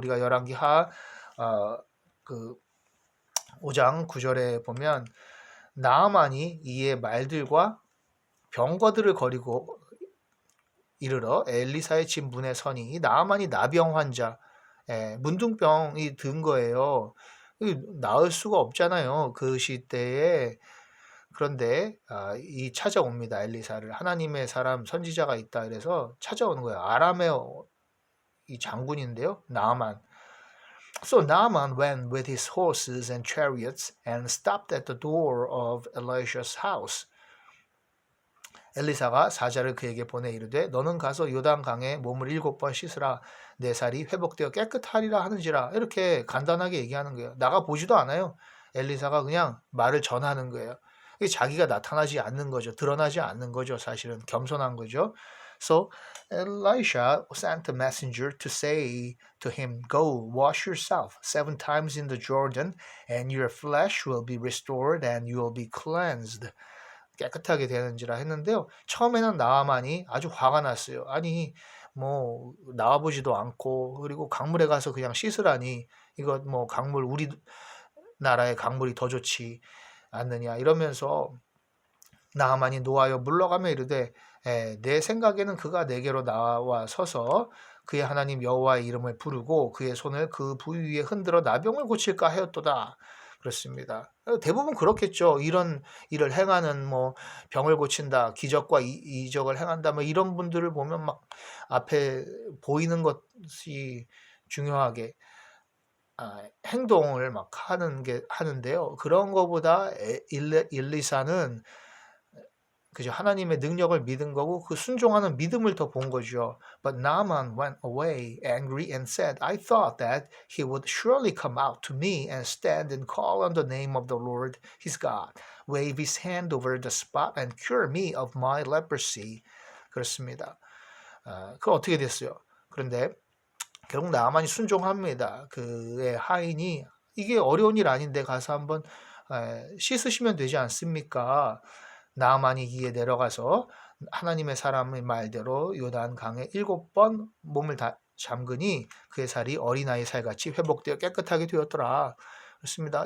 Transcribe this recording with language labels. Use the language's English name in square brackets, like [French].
[Korean] 우리가 열왕기하 그 5장 9절에 보면 나아만이 이에 말들과 병거들을 거리고 이르러 엘리사의 집 문에 서니 나아만이 나병 환자, 문둥병이 든 거예요. 나을 수가 없잖아요. 그 시대에. 그런데 이 찾아옵니다. 엘리사를. 하나님의 사람 선지자가 있다 그래서 찾아오는 거예요. 아람의 이 장군인데요. 나아만. [English] So Naaman went with his horses and chariots and stopped at the door of Elisha's house. [Korean] 엘리사가 사자를 그에게 보내 이르되 너는 가서 요단강에 몸을 7번 씻으라. 내 살이 회복되어 깨끗하리라 하는지라. 이렇게 간단하게 얘기하는 거예요. 나가 보지도 않아요. 엘리사가 그냥 말을 전하는 거예요. 자기가 나타나지 않는 거죠. 드러나지 않는 거죠. 사실은 겸손한 거죠. [English] So Elisha sent a messenger to say to him, Go, wash yourself 7 times in the Jordan, and your flesh will be restored and you will be cleansed. [Korean] 깨끗하게 되는지라 했는데요. 처음에는 나아만이 아주 화가 났어요. 아니 뭐 나와보지도 않고 그리고 강물에 가서 그냥 씻으라니 이거 뭐 강물 우리 나라의 강물이 더 좋지 않느냐 이러면서 나아만이 노하여 물러가며 이르되 내 생각에는 그가 내게로 나와 서서 그의 하나님 여호와의 이름을 부르고 그의 손을 그 부위 위에 흔들어 나병을 고칠까 하였도다. 그렇습니다. 대부분 그렇겠죠. 이런 일을 행하는 뭐 병을 고친다, 기적과 이적을 행한다, 뭐 이런 분들을 보면 막 앞에 보이는 것이 중요하게 행동을 막 하는데요. 그런 거보다 일리사는 그죠. 하나님의 능력을 믿은 거고 그 순종하는 믿음을 더 본 거죠. [English] But Naaman went away angry and said, I thought that he would surely come out to me and stand and call on the name of the Lord his God, wave his hand over the spot and cure me of my leprosy. [Korean] 그렇습니다. 그 어떻게 됐어요? 그런데 결국 나만이 순종합니다. 그의 하인이 이게 어려운 일 아닌데 가서 한번 씻으시면 되지 않습니까? 나만이 기에 내려가서 하나님의 사람의 말대로 요단 강에 7번 몸을 다 잠그니 그의 살이 어린아이 살같이 회복되어 깨끗하게 되었더라. 그렇습니다.